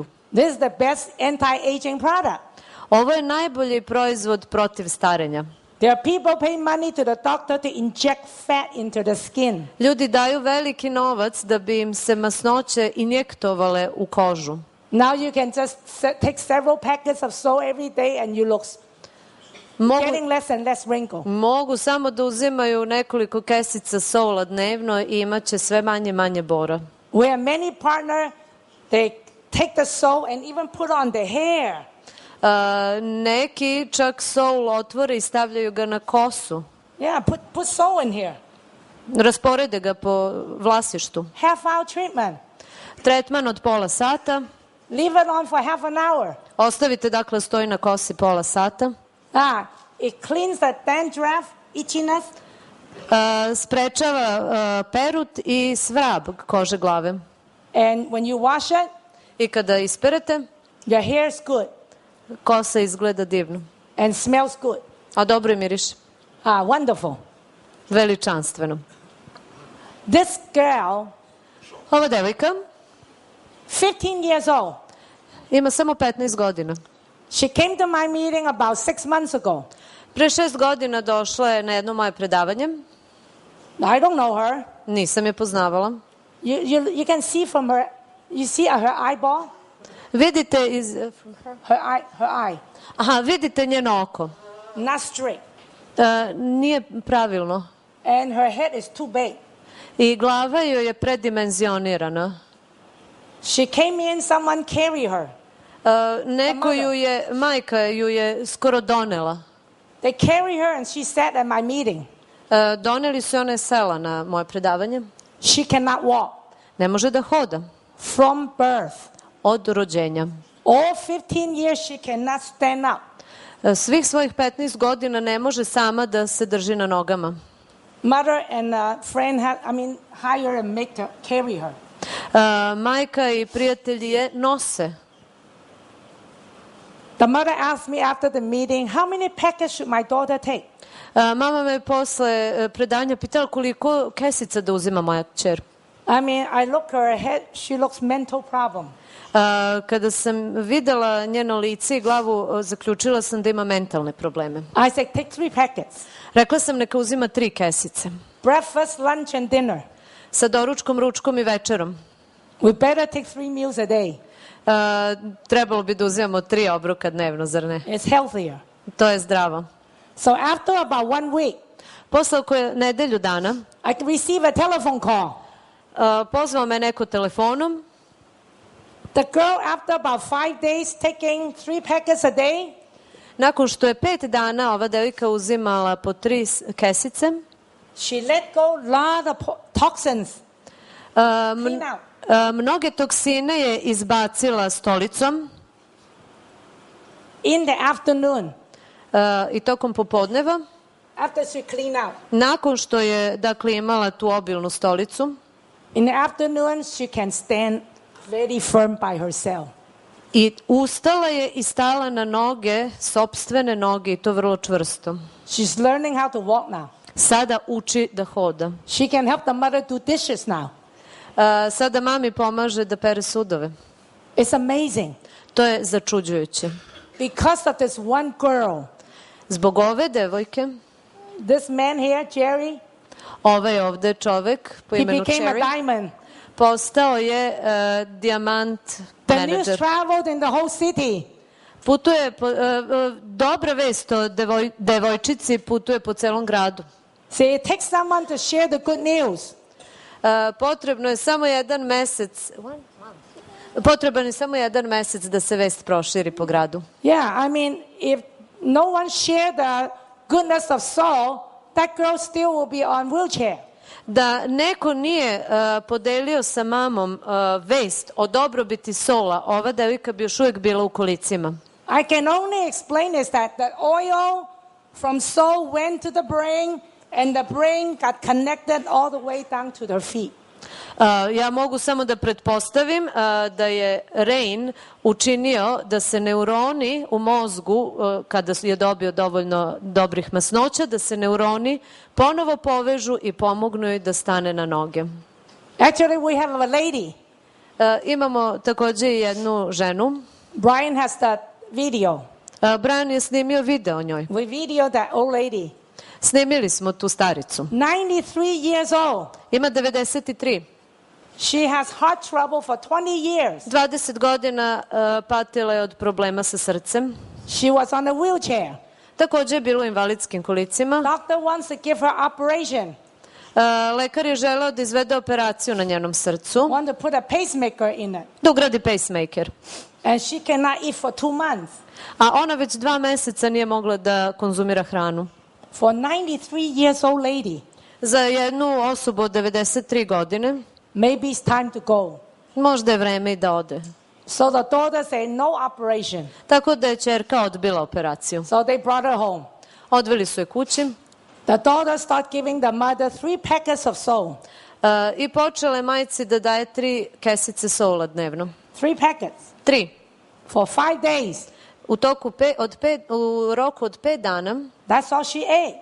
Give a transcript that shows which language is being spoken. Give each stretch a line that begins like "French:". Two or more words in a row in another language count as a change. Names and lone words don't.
English: This is the best anti-aging product.
Serbian: Ovo je najbolji proizvod protiv starenja.
English: There are people paying money to the doctor to inject fat into the skin.
Serbian: Ljudi daju veliki novac da bi im se masnoće injektovale u kožu.
English: Now you can just take several packets of Sol every day and you look getting less and less wrinkle.
Serbian: Mogu samo da uzimaju nekoliko kesica sola dnevno i imaće sve manje manje bora.
English: Where many partner, they take the Sol and even put on the hair.
Serbian: Neki čak sol otvore i stavljaju ga na kosu.
English: Yeah, put Sol in here.
Serbian: Rasporede ga po vlasištu.
English: Half-hour treatment.
Serbian: Tretman od pola sata.
English: Leave it on for half an hour.
Serbian: Ostavite dakle stoji na kosi pola sata.
English: It cleans the dandruff, itchiness.
Serbian: Sprečava perut i svrab kože glave.
English: And when you wash it,
Serbian: I kada isperete,
English: your hair is good
Serbian: kosa izgleda divno.
English: and smells good.
Serbian: A dobro je miriše.
English: Wonderful.
Serbian: Veličanstveno.
English: This girl,
Serbian: Ova devojka
English: 15 years old,
Serbian: ima samo 15 godina.
English: she came to my meeting about 6 months ago.
Serbian: Pre 6 godina došla je na jedno moje predavanje.
English: I don't know her.
Serbian: Nisam je poznavala.
English: You can see from her, you see her eyeball?
Serbian: Vidite iz...
English: Her eye.
Serbian: Aha, vidite njeno oko.
English: Not straight.
Serbian: Nije pravilno.
English: And her head is too big.
Serbian: I glava joj je predimenzionirana.
English: She came in, someone carry her.
Serbian: Neko ju je, majka ju je skoro donela.
English: They carry her and she sat at my meeting.
Serbian: Doneli su, ona je sela na moje predavanje.
English: She cannot walk.
Serbian: Ne može da hoda.
English: From birth.
Serbian: Od rođenja.
English: All 15 years she cannot stand up.
Serbian: Svih svojih 15 godina ne može sama da se drži na nogama.
English: mother and a friend hire and make her carry her.
Serbian: Majka i prijatelji je nose.
English: The mother asked me after the meeting, how many packets should my daughter take?
Serbian: Mama me posle predanja pitala koliko kesica da uzima moja kćer.
English: I look at her head, she looks mental problem.
Serbian: Kada sam videla njeno lice i glavu, zaključila sam da ima mentalne probleme.
English: I said, take 3 packets.
Serbian: Rekla sam neka uzima 3 kesice.
English: Breakfast, lunch and dinner.
Serbian: Sa doručkom, ručkom i večerom.
English: We better take 3 meals a day.
Serbian: Trebalo bi da uzimamo 3 obroka dnevno, zar ne?
English: It's healthier.
Serbian: To je zdravo.
English: So after about 1 week,
Serbian: posle oko nedelju dana,
English: I receive a telephone call.
Serbian: Pozvao me neko telefonom.
English: The girl, after about 5 days, taking 3 packets a day.
Serbian: Nakon što je 5 dana ova devojka uzimala po 3 kesice,
English: she let go a lot of toxins. Clean out.
Serbian: Mnoge toksine je izbacila stolicom.
English: In the afternoon.
Serbian: I tokom popodneva.
English: After she clean out.
Serbian: Nakon što je, dakle, imala tu obilnu stolicu.
English: In the afternoon, she can stand very firm by herself.
Serbian: I ustala je i stala na noge, sopstvene noge, i to vrlo čvrsto.
English: She's learning how to walk now.
Serbian: Sada uči da hoda.
English: She can help the mother do dishes now.
Serbian: Sada mami pomaže da pere sudove.
English: It's amazing.
Serbian: To je začuđujuće.
English: Because of this one girl.
Serbian: Zbog ove devojke.
English: This man here, Jerry.
Serbian: Ovaj ovde čovek po imenu Cherry.
English: He became a diamond.
Serbian: Postao je dijamant menadžer.
English: The news traveled in the whole city.
Serbian: Putuje, dobra vest o devojčici putuje po celom gradu.
English: See, it takes someone to share the good news.
Serbian: Potrebno je samo jedan mesec. Potreban je samo jedan mesec da se vest proširi po gradu.
English: Yeah, if no one shared the goodness of Saul, that girl still will be on wheelchair.
Serbian: Da neko nije podelio sa mamom vest o dobrobiti Sola, ova devojka bi još uvijek bila u kolicima.
English: I can only explain is that the oil from Saul went to the brain and the brain got connected all the way down to their feet.
Serbian: Ja mogu samo da pretpostavim da je Rain učinio da se neuroni u mozgu, kada je dobio dovoljno dobrih masnoća, da se neuroni ponovo povežu i pomognu joj da stane na noge.
English: Actually, we have a lady.
Serbian: Imamo takođe i jednu ženu.
English: Brian has the video.
Serbian: Brian je snimio video o njoj.
English: We video that old lady.
Serbian: Snimili smo tu staricu.
English: 93 years old.
Serbian: Ima 93.
English: She has heart trouble for 20 years.
Serbian: 20 godina patila je od problema sa srcem.
English: She was on a wheelchair.
Serbian: Takođe je bila u invalidskim kolicima.
English: Doctor wants to give her operation.
Serbian: Lekar je želeo da izvede operaciju na njenom srcu.
English: Want to put a pacemaker in it.
Serbian: Da ugradi pacemaker.
English: And she cannot eat for 2 months.
Serbian: A ona već 2 meseca nije mogla da konzumira hranu.
English: For 93 years old lady.
Serbian: Za jednu osobu od 93 godine.
English: Maybe it's time to go.
Serbian: Možda je vreme i da ode.
English: So the daughter said no operation.
Serbian: Tako da je ćerka odbila operaciju.
English: So they brought her home.
Serbian: Odveli su je kući.
English: The daughter started giving the mother 3 packets of Soul.
Serbian: I počela je majci da daje 3 kesice sola dnevno.
English: 3 packets.
Serbian: 3.
English: For 5 days.
Serbian: U roku od 5 dana.
English: That's all she ate.